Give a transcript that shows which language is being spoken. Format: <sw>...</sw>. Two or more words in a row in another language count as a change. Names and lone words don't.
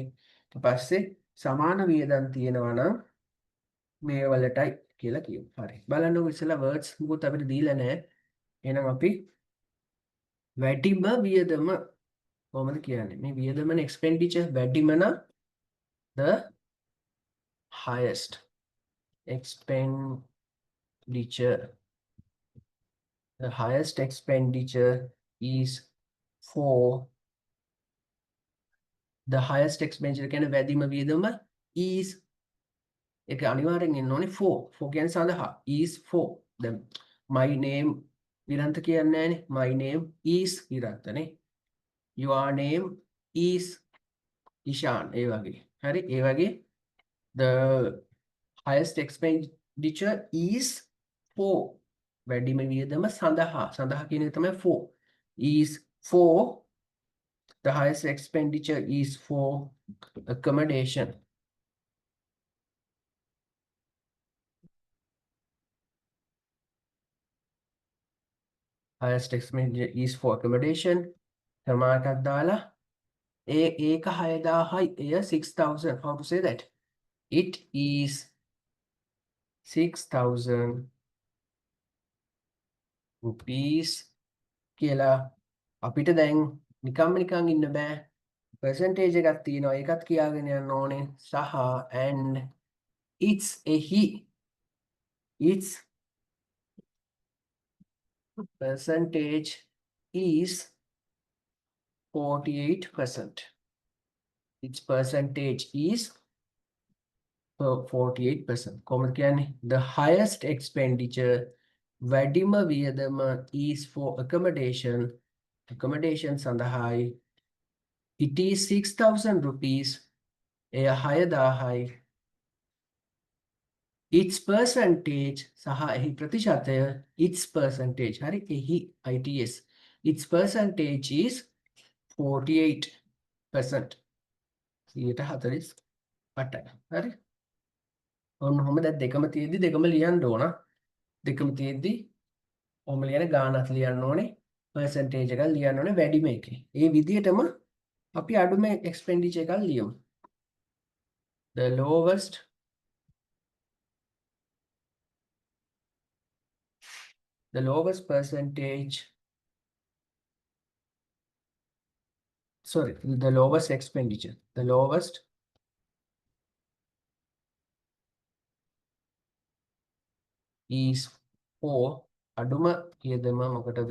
<si>ඊට පස්සේ සමාන වියදම් තියෙනවා නම් මේ වලටයි කියලා කියමු. හරි. බලන්නකො ඉස්සෙල්ලා words මුකුත් අපිට දීලා නැහැ. එහෙනම් අපි වැඩිම වියදම කොහොමද කියන්නේ? මේ වියදමනේ expenditure වැඩිම නම්</si> <en>the highest expenditure. The highest expenditure is for the highest expenditure</en> <si>කියන්නේ වැඩිම වියදම</si> <en>is</en> <si>ඒක අනිවාර්යෙන් එන්න ඕනේ</si> <en>for</en> <si>කියන්නේ සඳහා</si> <en>is for.</en> <si>දැන්</si> <en>my name</en> <si>විරන්ත කියන්නේ නැහැනේ.</si> <en>my name is විරන්තනේ. your name is ishan</en> <si>ඒ වගේ. හරි. ඒ වගේ</si> <en>the highest expenditure is for</en> <si>වැඩිම වියදම සඳහා කියන එක තමයි for.</si> <en>is for the highest expenditure is for accommodation. Highest expenditure is for accommodation.</en> <si>සමානටක් දාලා ඒක 6000යි එය 6000.</si> <en>how to say that? It is 6000 rupees</en> <si>කියලා අපිට දැන් නිකන් ඉන්න බෑ. percentage එකක් තියෙනවා. ඒකත් කියාගෙන යන්න ඕනේ.</si> <en>සහ and its එහි its percentage is 48%. Its percentage is 48%.</en> <si>කොහොමද කියන්නේ?</si> <en>The highest expenditure</en> <si>වැඩිම වියදම</si> <en>is for accommodation. accommodation සඳහායි. It is 6000 rupees.</en> <si>එය 6000යි.</si> <en>Its percentage</en> <si>සහ එහි ප්‍රතිශතය</si> <en>its percentage.</en> <si>හරි.</si> <en>එහි its. Its percentage is 48%. 48%.</en> <si>හරි. ඔන්න ඔහොම දැන් දෙකම තියෙද්දි දෙකම ලියන්න ඕන. දෙකම තියෙද්දි ඔහොම ලියන ගානක් ලියන්න ඕනේ. percentage එකක් ලියන්න ඕනේ වැඩිම එකේ. ඒ විදිහටම අපි අඩුම expenditure එකක් ලියමු.</si> <en>The lowest percentage, sorry, the lowest expenditure. The lowest is for</en> <si>අඩුම වියදම මොකටද?</si>